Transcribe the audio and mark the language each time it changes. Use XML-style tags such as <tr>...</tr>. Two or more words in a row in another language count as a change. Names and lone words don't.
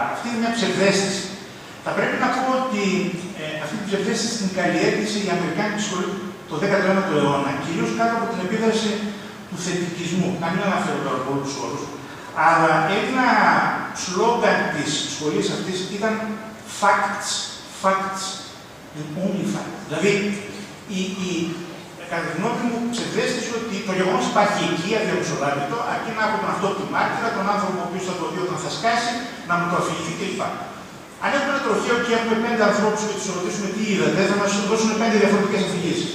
<el>Αυτή είναι μια ψευδαίσθηση. Θα πρέπει να πω ότι αυτή την ψευδαίσθηση την καλλιέργησε η Αμερικάνικη σχολή το 19ο αιώνα, κυρίως κάτω από την επίδραση του θετικισμού. Να μην αναφέρω τώρα πολλούς όρους, αλλά ένα σλόγγαν της σχολής αυτής ήταν</el> <en>facts, facts and only facts.</en> <el>Δηλαδή, κατά τη γνώμη μου, ψευδέστησε ότι το γεγονός υπάρχει εκεί, αδιαμεσολάβητο, αρκεί να έχω τον αυτόπτη μάρτυρα, τον άνθρωπο ο οποίος θα το δει όταν θα σκάσει, να μου το αφηγηθεί κλπ. Αν έχουμε ένα τροχαίο και έχουμε 5 ανθρώπους και τους ρωτήσουμε τι είδατε, θα μας δώσουν 5 διαφορετικές αφηγήσεις.</el>